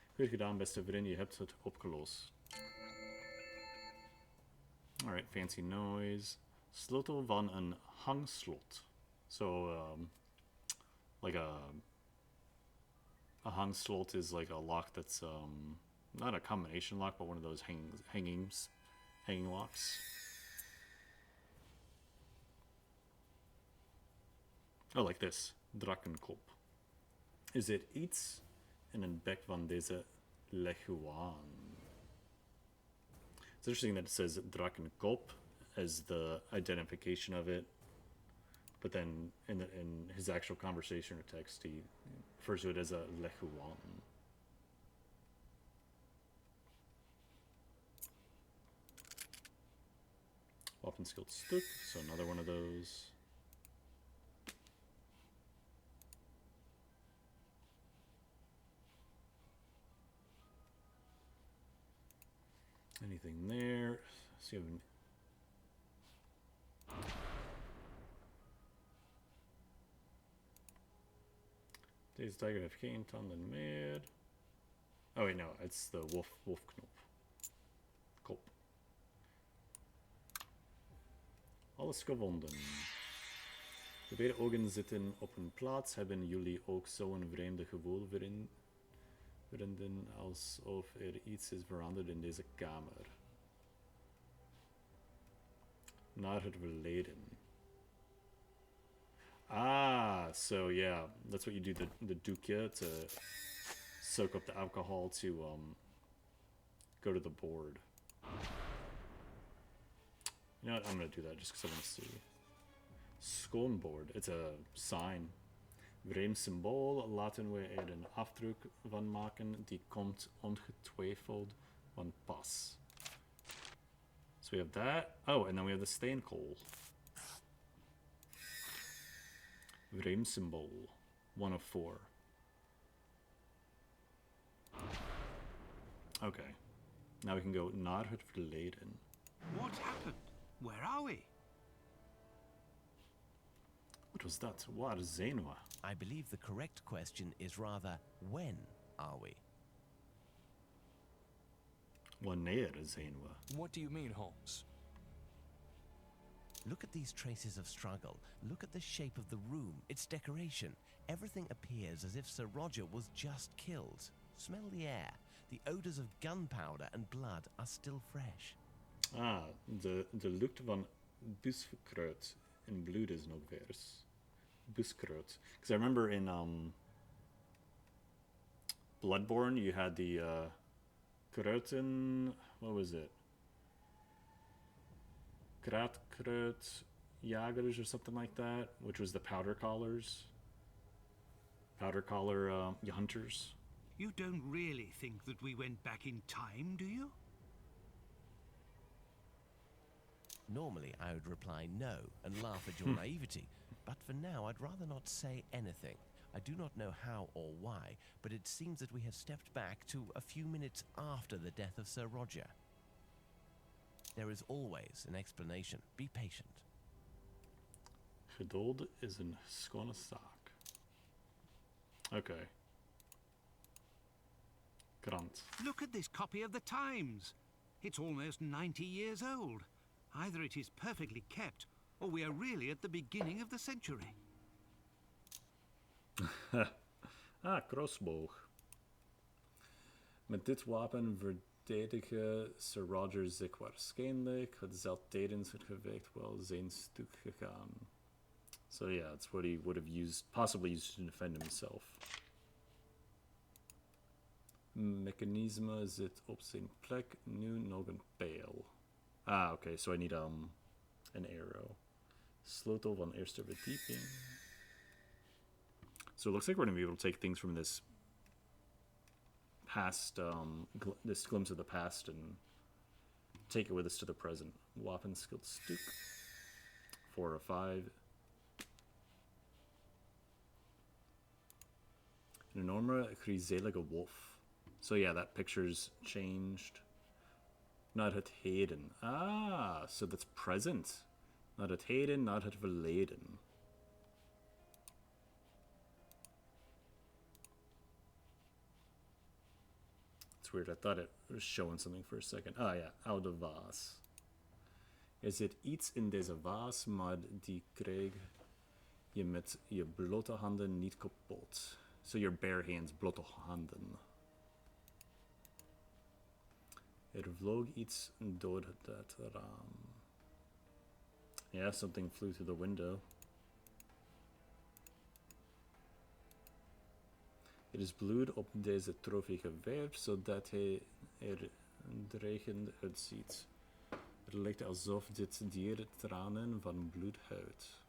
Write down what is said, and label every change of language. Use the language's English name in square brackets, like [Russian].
[Dutch] Goed gedaan, beste vriend. Je hebt het opgelost. [English] Alright, fancy noise. [Dutch] Sleutel van een hangslot. [English] So, like a hangslot is like a lock that's not a combination lock, but one of those hanging locks. Oh, like this. Drakkenkop. [Dutch] Is it iets in een bek van deze leguaan? [English] It's interesting that it says Drakkenkop as the identification of it, but then in his actual conversation or text, he refers to it as a leguaan. [Dutch] Wapenskilled stuk, [English] so another one of those. Anything there? [Dutch] See, deze tiger heeft geen tanden meer. [English] Oh wait, no, it's the wolfknop. [Dutch] Kop. Alles gevonden. De beide ogen zitten op hun plaats. Hebben jullie ook zo'n vreemde gevoel vinden alsof er iets is veranderd in deze kamer? Naar het verleden. [English] Ah, so yeah, that's what you do the dukje to soak up the alcohol to go to the board. You know what? I'm gonna do that just because I want to see. Schoonboard. It's a sign. [Dutch] Vreemd symbool. Laten we er een afdruk van maken. Die komt ongetwijfeld van pas. [English] So we have that. Oh, and then we have the steenkool. [Dutch] Vreemd symbool. 1 of 4. [English] Okay. Now we can go [Dutch] naar het verleden. [English] What happened? Where are we? What was that? [Dutch] Waar zijn we? [English] I believe the correct question is rather, when are we? [Dutch] Wanneer zijn we? [English] What do you mean, Holmes? Look at these traces of struggle. Look at the shape of the room, its decoration. Everything appears as if Sir Roger was just killed. Smell the air. The odors of gunpowder and blood are still fresh. [Dutch] Ah, de lucht van buskruid in bloed is nog vers. Buskruid. [English] Because I remember in Bloodborne, you had the kruiden, what was it? Kraatkruidjagers or something like that, which was the powder collars. Powder collar hunters. You don't really think that we went back in time, do you? Normally, I would reply no and laugh at your naivety, but for now, I'd rather not say anything. I do not know how or why, but it seems that we have stepped back to a few minutes after the death of Sir Roger. There is always an explanation. Be patient. [Dutch] Geduld is een schone zaak. [English] Okay. [Dutch] Krant. [English] Look at this copy of the Times. It's almost 90 years old. Either it is perfectly kept, or we are really at the beginning of the century. [Dutch] Ah, crossboog. Met dit wapen verdedigde Sir Roger zich waarschijnlijk. Het zal tijdens het gevecht wel zijn stuk gegaan. [English] So yeah, it's what he would have used, possibly used to defend himself. [Dutch] Mechanisme zit op zijn plek. Nu nog een pijl. [English] Ah, okay, so I need an arrow. [Dutch] Sleutel van eerste verdieping. [English] So it looks like we're going to be able to take things from this past, this glimpse of the past and take it with us to the present. [Dutch] Wapenskill stuk. [English] 4 or 5. [Dutch] Een enorme griezelige wolf. [English] So yeah, that picture's changed. Not [Dutch] het heden. [English] Ah, so that's present. [Dutch] Not het heden, not het verleden. [English] It's weird, I thought it was showing something for a second. [Dutch] Ah ja, oude vaas. Er zit iets in deze vaas, maar die krijg je met je blote handen niet kapot. [English] So your bare hands, [Dutch] blote handen. Er vloog iets door dat raam. [English] Yeah, something flew through the window. [Dutch] Er is bloed op deze trofee geverfd, zodat hij er dreigend uitziet. Het lijkt alsof dit dier tranen van bloed huilt.